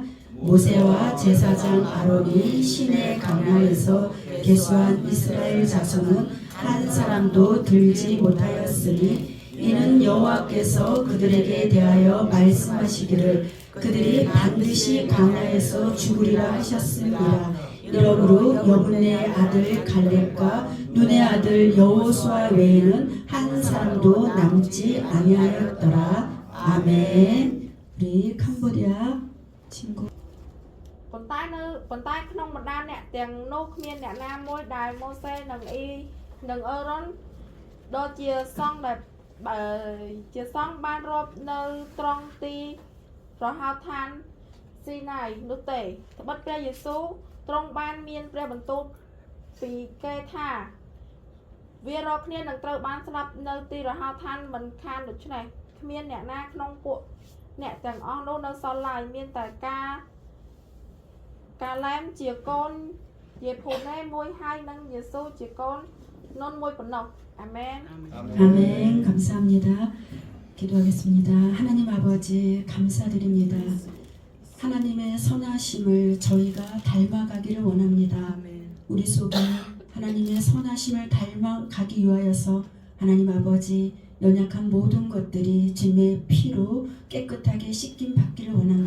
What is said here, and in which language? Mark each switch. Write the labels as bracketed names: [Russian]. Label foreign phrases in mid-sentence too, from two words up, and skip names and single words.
[Korean] 모세와 제사장 아론이 시내 강야에서 계수한 이스라엘 자손은 한 사람도 들지 못하였으니 이는 여호와께서 그들에게 대하여 말씀하시기를 그들이 반드시 강야에서 죽으리라 하셨습니다. 이러므로 여분의 아들 갈렙과 눈의 아들 여호수아 외에는 한 사람도 남지 아니하였더라. 아멘. 우리 캄보디아 친구 [Khmer] ប៉ុន្តែក្នុងបណ្ដាអ្នកទាំងនោះគ្មានអ្នកណាមួយដែលម៉ូសេនិងអ៊ីនិងអេរ៉ុនដូចជាសង្ឃដែលជាស ង្ឃបានរាប់នៅត្រង់ទីប្រហោឋានស៊ីណាយនោះទេត្បិតព្រះយេស៊ូវទ្រង់បានមានព្រះបន្ទូលពីគេថាវារាល់គ្នានឹងត្រូវបានស្លាប់នៅទីរហោឋានមិនខានដូច្នេះគ្មានអ្នកណាក្នុងពួកអ្នកទាំងអស់នោះនៅសល់ឡើយមានតែកាឡែមជាកូនយេផូណេមួយហើយនិងយេស៊ូជាកូននុនមួយប៉ុណ្ណោះអាមែន [Korean] 아멘. 감사합니다. 기도하겠습니다. 하나님 아버지 감사드립니다. 하나님의 선하심을 저희가 닮아가기를 원합니다. 우리 속에 하나님의 선하심을 닮아가기 위하여서 하나님 아버지 연약한 모든 것들이 주님의 피로 깨끗하게 씻김 받기를 원합니다.